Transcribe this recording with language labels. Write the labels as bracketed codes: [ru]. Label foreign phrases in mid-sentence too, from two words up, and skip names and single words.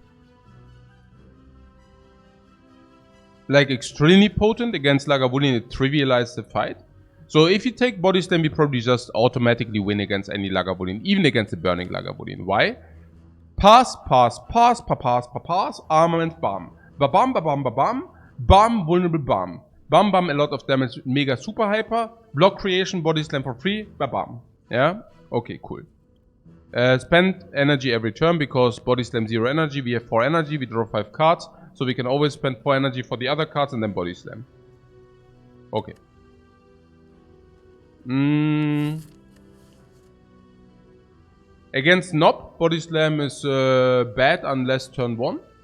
[en] Like extremely potent. Against Lagavulin it trivializes the fight. So if you take body slam, you probably just automatically win against any Lagavulin, even against the burning Lagavulin. Why? Pass, armament, bam. Ba-bam, ba-bam, ba-bam. Bam, vulnerable, bam. Bam, bam, a lot of damage, mega super hyper. Block creation, body slam for free, ba-bam. Yeah? Okay, cool. Spend energy every turn because body slam 0 energy. We have 4 energy, we draw 5 cards. So we can always spend 4 energy for the other cards and then body slam. Okay. Against Nob, body slam is bad unless turn 1.